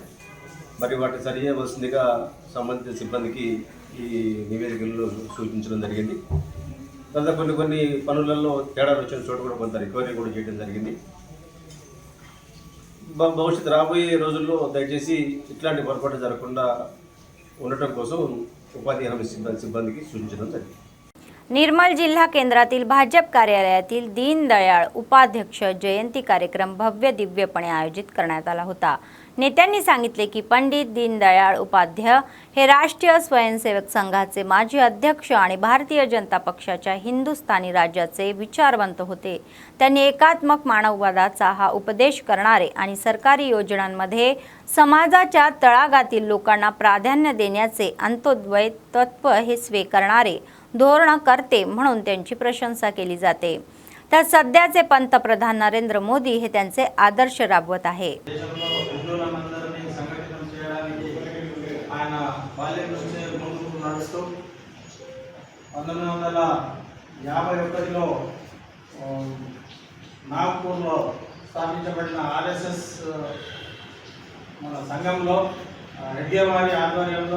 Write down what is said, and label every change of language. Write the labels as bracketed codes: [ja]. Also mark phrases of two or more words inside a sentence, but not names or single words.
[te] మరి వాటిని సరి చేయవలసిందిగా సంబంధిత సిబ్బందికి ఈ నివేదికల్లో సూచించడం జరిగింది। తర్వాత కొన్ని పనులలో తేడాలు వచ్చిన చోట కూడా కొంత రికవరీ కూడా చేయడం జరిగింది। భవిష్యత్తు రాబోయే రోజుల్లో దయచేసి ఇట్లాంటి పొరపాటు జరగకుండా ఉండటం కోసం ఉపాధి హామీ సిబ్బందికి సూచించడం జరిగింది। [mr] निर्मल जिल्हा केंद्रातील भाजप कार्यालयातील दीनदयाळ उपाध्यक्ष जयंती कार्यक्रम भव्य दिव्यपणे आयोजित करण्यात आला होता। नेत्यांनी सांगितले की पंडित दीनदयाळ उपाध्याय हे राष्ट्रीय स्वयंसेवक संघाचे माजी अध्यक्ष आणि भारतीय जनता पक्षाच्या हिंदुस्थानी राज्याचे विचारवंत होते। त्यांनी एकात्मक मानववादाचा हा उपदेश करणारे आणि सरकारी योजनांमध्ये समाजाच्या तळागातील लोकांना प्राधान्य देण्याचे अंत्योदय तत्व हे स्वीकारणारे धोरण करते म्हणून त्यांची प्रशंसा केली जाते। तर सध्याचे पंतप्रधान नरेंद्र मोदी हे त्यांचे आदर्श राबवत आहे। [te] నాగ్పూర్లో స్థాపించబడిన RSS మన సంఘంలో రెడ్డివారి ఆధ్వర్యంలో